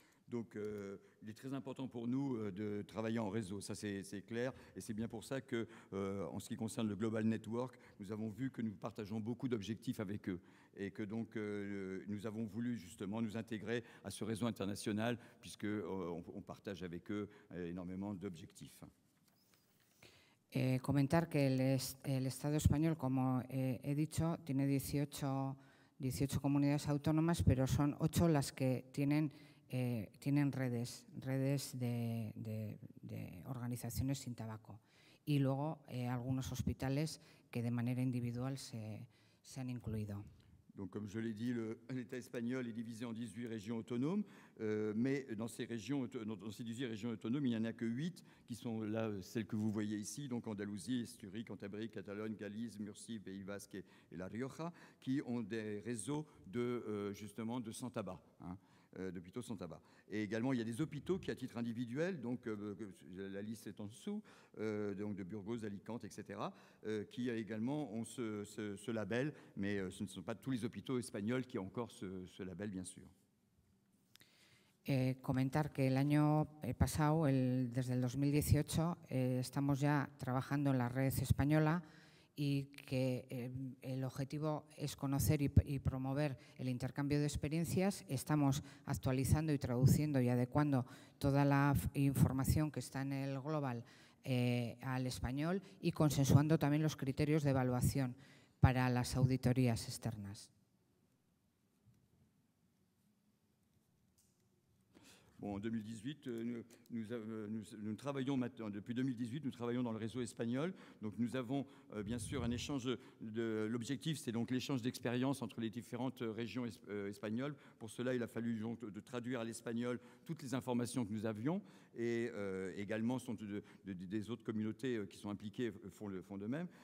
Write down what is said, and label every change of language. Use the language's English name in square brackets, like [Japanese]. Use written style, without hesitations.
[French] Donc, il est très important pour nous de travailler en réseau, ça c'est clair, et c'est bien pour ça que, en ce qui concerne le Global Network, nous avons vu que nous partageons beaucoup d'objectifs avec eux, et que donc nous avons voulu justement nous intégrer à ce réseau international, puisqu'on partage avec eux énormément d'objectifs. [Spanish] Comentar que el Estado español, como he dicho, tiene 18 comunidades autónomas, pero son 8 las que tienen redes de organizaciones sin tabaco. Y luego algunos hospitales que de manera individual se han incluido. [French] Donc, comme je l'ai dit, l'État espagnol est divisé en 18 régions autonomes, mais dans ces 18 régions autonomes, il n'y en a que 8 qui sont là, celles que vous voyez ici, donc Andalousie, Esturie, Cantabrie, Catalogne, Galice, Murcie, Pays Basque et La Rioja, qui ont des réseaux justement de sans tabac. D'hôpitaux sans tabac. Et également, il y a des hôpitaux qui, à titre individuel, donc la liste est en dessous, donc de Burgos, Alicante, etc., qui également ont ce label, mais ce ne sont pas tous les hôpitaux espagnols qui ont encore ce label, bien sûr. [Spanish] Comentar que el año pasado, desde el 2018, estamos ya trabajando en la red española y que el objetivo es conocer y promover el intercambio de experiencias. Estamos actualizando y traduciendo y adecuando toda la información que está en el Global al español y consensuando también los criterios de evaluación para las auditorías externas. [French] Bon, en 2018, nous travaillons maintenant, depuis 2018, nous travaillons dans le réseau espagnol. Donc nous avons bien sûr un échange, l'objectif c'est donc l'échange d'expériences entre les différentes régions espagnoles. Pour cela, il a fallu donc, de traduire à l'espagnol toutes les informations que nous avions et également sont des autres communautés qui sont impliquées font de même.